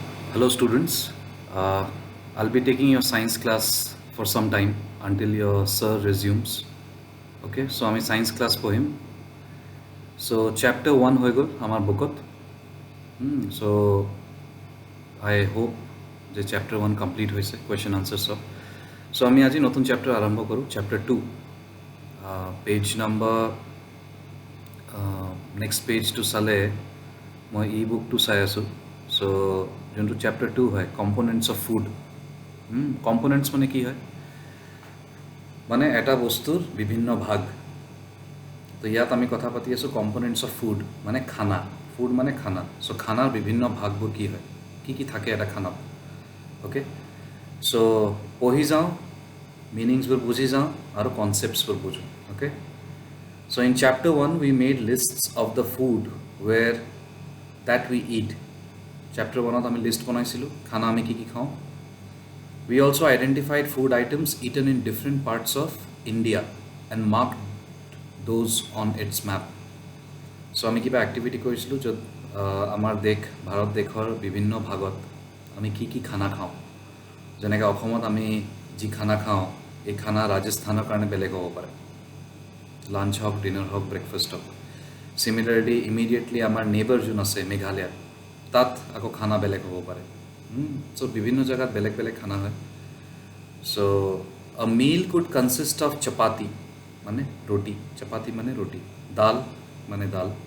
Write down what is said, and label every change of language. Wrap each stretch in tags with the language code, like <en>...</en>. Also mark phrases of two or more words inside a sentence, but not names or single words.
<en>Hello students, I'll be taking your science class for some time until your sir resumes.</en> <as>Okay, so আমি</as> <en>science class</en> <as>পঢ়িম. So chapter 1 হৈ গ'ল আমাৰ বুকত.</as> <en>So I hope যে chapter 1 complete হৈছে question answers সব.</en> <as>So আমি আজি নতুন chapter আৰম্ভ কৰোঁ,</as> <en>chapter 2. Page number next page</en> <as>to চালে মই e-book to চাই আছোঁ.</as> <en>So যোনটো chapter 2 হয় components of food.</en> <as>কম্পোনেণ্টছ মানে কি হয় মানে এটা বস্তুৰ বিভিন্ন ভাগ তো ইয়াত আমি কথা পাতি আছোঁ</as> <en>components of food</en> <as>মানে খানা ফুড মানে খানা চ' খানাৰ বিভিন্ন ভাগবোৰ কি হয় কি থাকে এটা খানাত</as> <en>okay so'</en> <as>পঢ়ি যাওঁ মিনিংছবোৰ বুজি যাওঁ আৰু কনচেপ্টছবোৰ বুজোঁ</as> <en>okay so in chapter 1 we made lists of the food where that we eat</en> <as>চেপ্টাৰ 1ত আমি লিষ্ট বনাইছিলোঁ খানা আমি কি খাওঁ</as> <en>We also identified food items eaten in different parts of India and marked those on its map.</en> <as>So আমি কিবা এক্টিভিটি কৰিছিলোঁ য'ত আমাৰ ভাৰত দেশৰ বিভিন্ন ভাগত আমি কি খানা খাওঁ যেনেকৈ অসমত আমি যি খানা খাওঁ এই খানা ৰাজস্থানৰ কাৰণে বেলেগ হ'ব পাৰে লাঞ্চ হওক ডিনাৰ হওক ব্ৰেকফাষ্ট হওক</as> <en>similarly immediately</en> <as>আমাৰ নেইবাৰ যোন আছে মেঘালয় তাত আকৌ খানা বেলেগ হ'ব পাৰে চ' বিভিন্ন জেগাত বেলেগ বেলেগ খানা হয় চ'</as> <en>a meal could consist of chapati</en> <as>মানে ৰুটি চপাতি মানে ৰুটি দাল মানে দাল</as>